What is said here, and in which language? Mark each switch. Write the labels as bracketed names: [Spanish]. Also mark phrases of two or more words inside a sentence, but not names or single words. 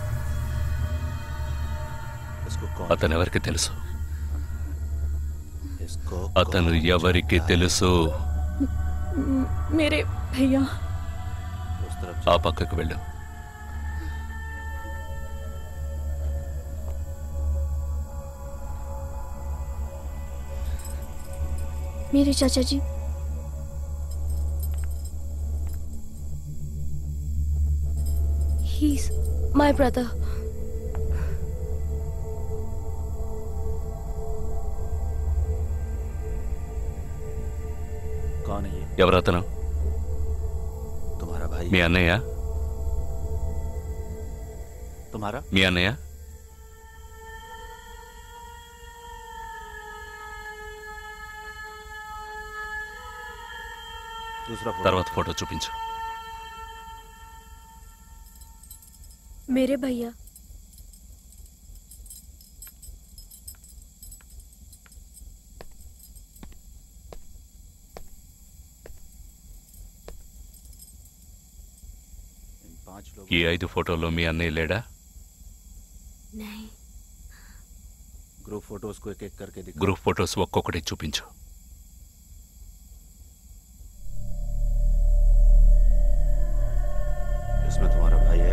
[Telugu] అతను ఎవరికి తెలుసు? అతను ఎవరికి తెలుసు? [Hindi] मेरे भैया. [Telugu] ఆ పక్కకు వెళ్ళు. [Hindi] मेरे चाचा जी. [English] He's my brother. [Hindi] कौन है ये? [Telugu] ఎవరతను? [Hindi] तुम्हारा भाई. [Telugu] మీ అన్నయ్య? [Hindi] तुम्हारा? [Telugu] మీ అన్నయ్య? తర్వాత ఫోటో చూపించు. [Hindi] मेरे भैया. [Telugu] ఈ 5 ఫోటోలో మీ అన్నయ్య లేడా? [English] group photos [Hindi] को एक-एक करके दिखा. [English] group photos [Telugu] ఒక్కొక్కటి చూపించు. [Hindi] इसमें तुम्हारा भाई है.